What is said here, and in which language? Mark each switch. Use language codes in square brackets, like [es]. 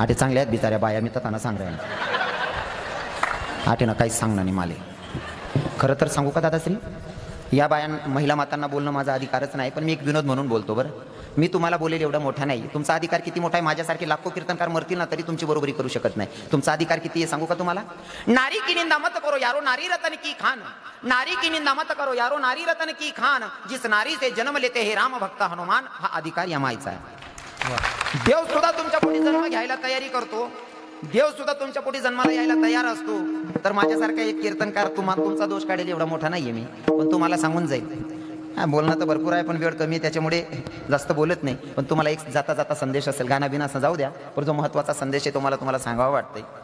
[mr] आटे चांगल्या आहेत बिचाऱ्या बाया, मी तर त्यांना सांग राहील. आटे ना काहीच सांगणार नाही माले. खरं तर सांगू का दादाश्री, या बाया महिला मातांना बोलणं माझा अधिकारच नाही, पण मी एक विनोद म्हणून बोलतो. बरं, मी तुम्हाला बोलेल एवढा मोठा नाही. तुमचा अधिकार किती मोठा आहे? माझ्यासारखे लाखो कीर्तनकार मरतील ना तरी तुमची बरोबरी करू शकत नाही. तुमचा अधिकार किती आहे सांगू का तुम्हाला? [hi] नारी की निंदा मत करो यारो नारी रतन की खान. नारी की निंदा मत करो यारो नारी रतन की खान. जिस नारी से जन्म लेते हे राम भक्त हनुमान. [mr] हा अधिकार या माईचा आहे. देव सुद्धा तुमच्या पोटी जन्म घ्यायला तयारी करतो. देव सुद्धा तुमच्या पोटी जन्माला यायला तयार असतो. तर माझ्यासारखा एक कीर्तनकार तुमचा दोष काढेल एवढा मोठा नाहीये मी, पण तुम्हाला सांगून जाईल. बोलणं तर भरपूर आहे पण वेळ कमी आहे, त्याच्यामुळे जास्त बोलत नाही. पण तुम्हाला एक जाता जाता संदेश असेल, गाणं बिना असं जाऊ द्या, पण जो महत्त्वाचा संदेश आहे तुम्हाला सांगावा वाटतंय.